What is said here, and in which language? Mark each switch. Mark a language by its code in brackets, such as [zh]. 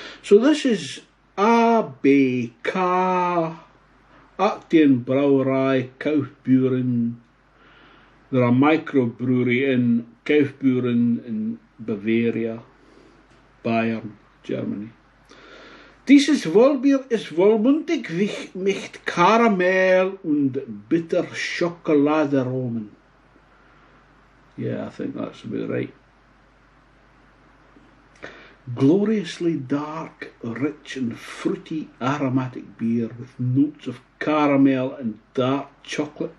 [en] So this is ABK, Aktienbrauerei Kaufbeuren. They're a microbrewery in Kaufbeuren in Bavaria, Bayern, Germany. [de] Dieses Vollbier ist vollmundig mit Karamell und Bitterschokoladearomen. [en] Yeah, I think that's about right. Gloriously dark, rich and fruity aromatic beer with notes of caramel and dark chocolate.